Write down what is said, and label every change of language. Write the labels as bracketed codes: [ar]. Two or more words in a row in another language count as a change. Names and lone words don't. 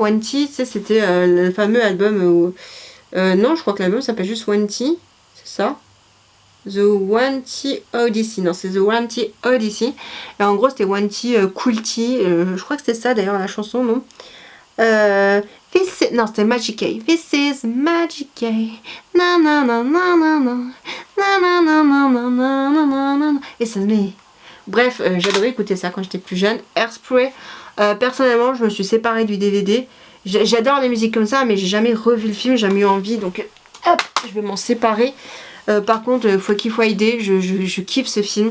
[fr] Wenti, c'était le fameux album non, je crois que l'album s'appelle juste Wenti, c'est ça? The Wenti Odyssey, non c'est The Wenti Odyssey. Et en gros c'était Wenti Coolty, je crois que c'était ça d'ailleurs la chanson, non? Non, c'était Magic K. [en] This is Magic K. Na na na na na na. Na na na na na na na na. [fr] Et ça me... Bref, j'adorais écouter ça quand j'étais plus jeune. Hairspray. Personnellement, je me suis séparée du DVD. J'adore les musiques comme ça, mais j'ai jamais revu le film, j'ai jamais eu envie. Donc, hop, je vais m'en séparer. Par contre, Foki Friday, je kiffe ce film.